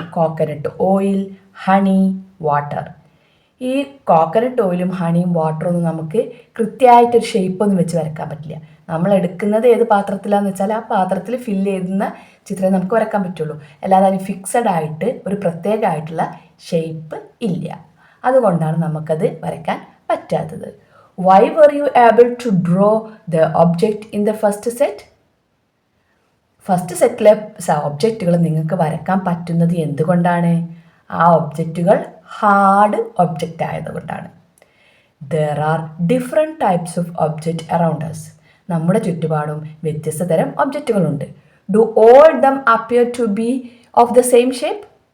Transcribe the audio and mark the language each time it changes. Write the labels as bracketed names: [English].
[Malayalam] Coconut oil, honey, water. ഈ coconut ഓയിലും ഹണിയും വാട്ടറും ഒന്നും നമുക്ക് കൃത്യമായിട്ടൊരു ഷേപ്പൊന്നും വെച്ച് വരക്കാൻ പറ്റില്ല. നമ്മൾ എടുക്കുന്നത് ഏത് പാത്രത്തിലാണെന്ന് വെച്ചാൽ ആ പാത്രത്തിൽ ഫില്ല് ചെയ്യുന്ന ചിത്രമേ നമുക്ക് വരക്കാൻ പറ്റുള്ളൂ. അല്ലാതെ അതിന് ഫിക്സഡ് ആയിട്ട് ഒരു പ്രത്യേകമായിട്ടുള്ള ഷേപ്പ് ഇല്ല. അതുകൊണ്ടാണ് നമുക്കത് വരയ്ക്കാൻ പറ്റാത്തത്. [English] Why were you able to draw the object in the first set? [Malayalam] First സെറ്റിലെ ഒബ്ജക്റ്റുകൾ നിങ്ങൾക്ക് വരക്കാൻ പറ്റുന്നത് എന്തുകൊണ്ടാണ്? ആ ഒബ്ജക്റ്റുകൾ ഹാർഡ് ഒബ്ജക്റ്റ് ആയതുകൊണ്ടാണ്. [English] There are different types of object around us. [Malayalam] നമ്മുടെ ചുറ്റുപാടും വ്യത്യസ്ത തരം ഒബ്ജക്റ്റുകളുണ്ട്. [English] Do all them appear to be of the same shape?